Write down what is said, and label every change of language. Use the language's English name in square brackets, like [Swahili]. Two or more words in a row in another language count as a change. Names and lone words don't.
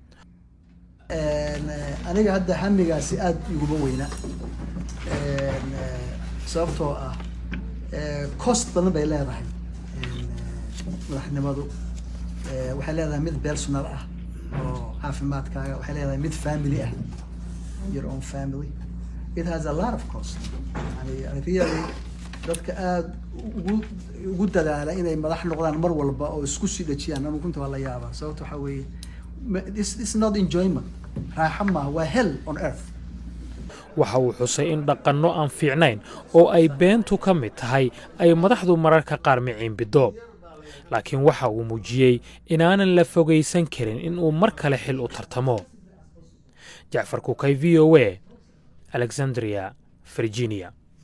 [Somali] aniga hadda hamigaasi aad ugu weyna sababtoo ah cost badan bay leedahay madaxnimadu waxay leedahay mid personal ah oo caafimaadkaaga waxay leedahay mid family ah [English] your own family. It has a lot of cost. And really, [Somali] dadka aad ugu dadaala inay madax noqdaan mar walba oo isku sii dhajiyaan ama kunta waa la yaabaa sababta waxa weeye [English] this not enjoyment [Somali] raaxa ma waa [English] hell on earth. [Somali] waxa uu xusay in dhaqanno aan fiicnayn oo ay beentu ka mid tahay ay madaxdu mararka qaar miciin bido laakiin waxa uu muujiyey inaanan la fogaysan karin in uu mar kale xil u tartamo. Jacfar Kukay, VOA, Alexandria, Virginia.